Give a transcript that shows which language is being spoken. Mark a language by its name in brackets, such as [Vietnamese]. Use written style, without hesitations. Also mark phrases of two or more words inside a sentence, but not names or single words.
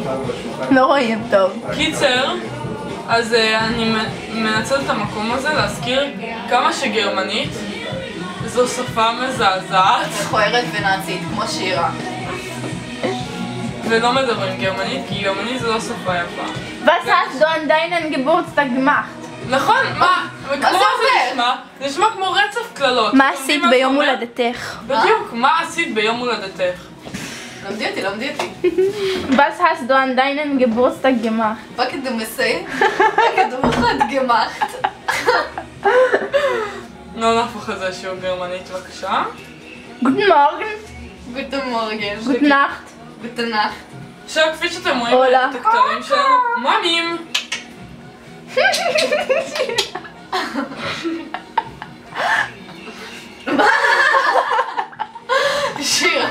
[Hebrew] לא רואים טוב. קיצר, אז אני מנצלת את המקום הזה להזכיר כמה שגרמנית זו שפה מזעזעת מכוערת ונאצית, כמו שירה. ולא מדברים גרמנית, כי גרמנית זו לא שפה יפה. [German] Was hast du an deinen Geburtstag gemacht? [Hebrew] נכון, מה? כמו זה זה אומר? נשמע? זה נשמע כמו רצף קללות. מה אתם עשית יודעים ביום זה אומר? הולדתך? בדיוק, מה עשית ביום הולדתך? למדי אותי. [German] Was hast du an deinen Geburtstag gemacht? Was du מסי? Was gemacht? [Hebrew] לא נהפוך את זה שהוא גרמנית, בבקשה. [German] Guten Morgen. Guten Morgen. Gute Nacht. Gute Nacht. [Hebrew] עכשיו, כפי שאתם רואים הולה. את הכתרים שלנו, מאמים! שירה.